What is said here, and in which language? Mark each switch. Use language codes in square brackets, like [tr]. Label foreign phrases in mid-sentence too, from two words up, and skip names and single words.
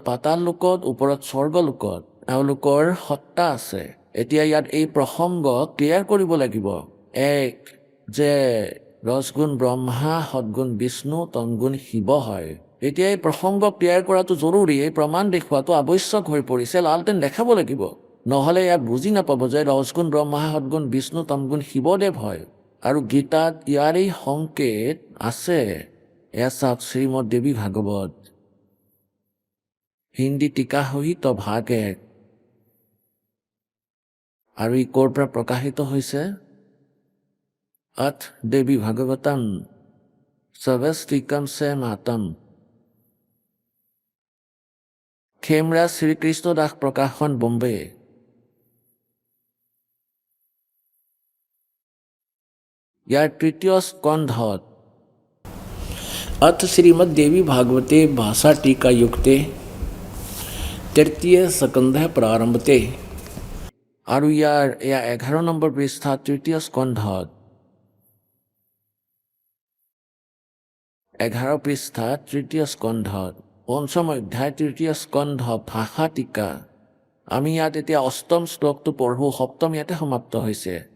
[as] পাতাল লোকত ওপৰত স্বৰ্গ লোকত এওঁলোকৰ সত্তা আছে এতিয়া ইয়াত এই প্ৰসংগ ক্লিয়াৰ কৰিব লাগিব এক যে ৰসগুণ ব্ৰহ্মা সদগুণ বিষ্ণু তমগুণ শিৱ হয় এতিয়া এই প্ৰসংগ ক্লিয়াৰ কৰাটো জৰুৰী এই প্ৰমাণ দেখুৱাটো আৱশ্যক হৈ পৰিছে লালটেন দেখাব লাগিব নহ'লে ইয়াত বুজি নাপাব যে ৰসগুণ ব্ৰহ্মা সদগুণ বিষ্ণু তমগুণ শিৱদেৱ হয় আৰু গীতাত ইয়াৰেই সংকেত আছে এয়া চাওক শ্ৰীমদ দেৱী ভাগৱত হিন্দী টিকা সহিত ভাগ 1 আৰু ই ক'ৰ পৰা প্ৰকাশিত হৈছে [sa] अथ देवी भागवतम सवस्तिकम से मातम खेमरा श्रीकृष्ण दास प्रकाशन बम्बे यार तृतीय स्कंधत अथ श्रीमद् देवी भागवते भाषा टीका युक्ते तृतीय स्कंध प्रारंभते [as] আৰু ইয়াৰ এয়া 11 নম্বৰ পৃষ্ঠা তৃতীয় স্কন্ধত 11 পৃষ্ঠা তৃতীয় স্কন্ধত পঞ্চম অধ্যায় তৃতীয় স্কন্ধ ভাষা টিকা আমি ইয়াত এতিয়া অষ্টম শ্লোকটো পঢ়োঁ সপ্তম ইয়াতে সমাপ্ত হৈছে